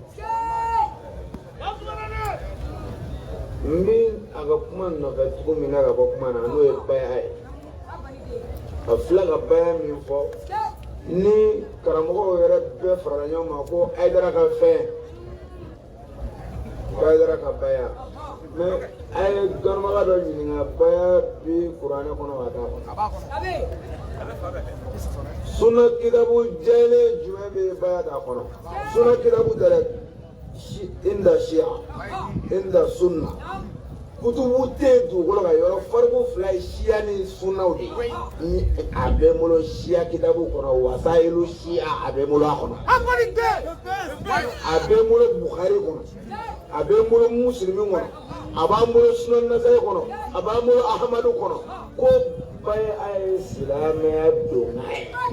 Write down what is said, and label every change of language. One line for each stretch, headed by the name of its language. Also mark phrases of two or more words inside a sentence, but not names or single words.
Bambara: n bɛ a ka kuma nɔfɛ cogo min na ka bɔ kuma na n'o ye baya ye a filɛ ka baya min fɔ ni karamɔgɔw yɛrɛ bɛɛ farala ɲɔgɔn ma ko Hayidara ka fɛn ko Hayidara ka baya mais a ye dɔnnibaga dɔ ɲininka baya bi kuranɛ kɔnɔ wa t'a kɔnɔ sunna kitabu jɛlen jumɛn bɛ baya t'a kɔnɔ sunna kitabu tɛ dɛ
Arabic: عند الشيعة عند السنة
Bambara: kutubu tɛ dugukolo ka yɔrɔ fariko fila ye siya ni sunnaw de ni a bɛ n bolo siya kitabu kɔnɔ wasayilu siya a bɛ n bolo a kɔnɔ a bɛ n bolo Bukhari kɔnɔ a bɛ n bolo Muslimi kɔnɔ a b'an bolo Sunan Nasayi kɔnɔ a b'an bolo Ahmadu kɔnɔ ko bɛɛ a ye silamɛya don n'a ye